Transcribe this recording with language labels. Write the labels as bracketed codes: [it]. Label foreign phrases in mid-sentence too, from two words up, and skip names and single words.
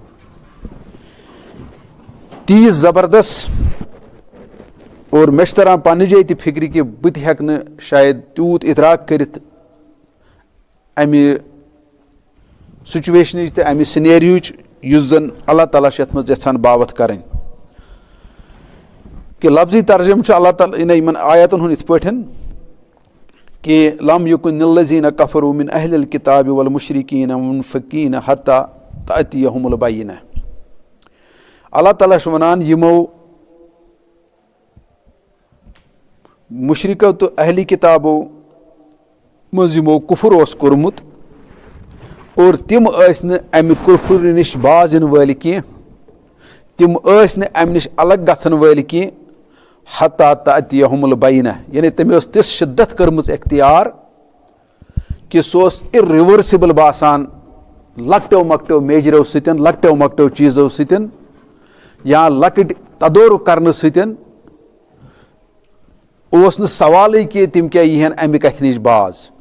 [ks] تیٖژ زبردست اور مےٚ چھُ تران پننہِ جایہِ تہِ فِکرِ کہِ بہٕ تہِ ہٮ۪کہٕ نہٕ شاید تیوٗت اِدراک کٔرِتھ امہِ سُچویشنٕچ تہٕ امہِ سِنیریوچ یُس زن اللہ تعالیٰ چھُ یَتھ منٛز یژھان باوت کرٕنۍ کہِ لفظی ترجمہٕ چھُ اللہ تعالیٰ یِمن آیاتن ہُنٛد یِتھ پٲٹھۍ کہ [ar] لم یکن الذین کفروا من اہل الکتاب والمشرکین منفکین حتی تأتیہم البینہ. [ks] اللہ تعالیٰ چھُ ونان یِمو مشرکو تہٕ اہلی کتابو منٛز یِمو کُفر اوس کوٚرمُت اور تِم ٲسۍ نہٕ امہِ کُفر نِش باز یِنہٕ وٲلۍ کینٛہہ, تِم ٲسۍ نہٕ امہِ نِش الگ گژھن وٲلۍ کینٛہہ [ar] حتی تأتیہم البینہ, [ks] یعنی تٔمۍ ٲس تِژھ شِدت کٔرمٕژ اختیار کہِ سُہ اوس اِرِؤرسِبل باسان لۄکٹیو مۄکٹیو میجرو سۭتۍ, لۄکٹیو مۄکٹیو چیٖزو سۭتۍ یا لۄکٕٹۍ تدورُک کرنہٕ سۭتۍ اوس نہٕ سوالٕے کہِ تِم کیٛاہ یِہن امہِ کتھِ نِش باز.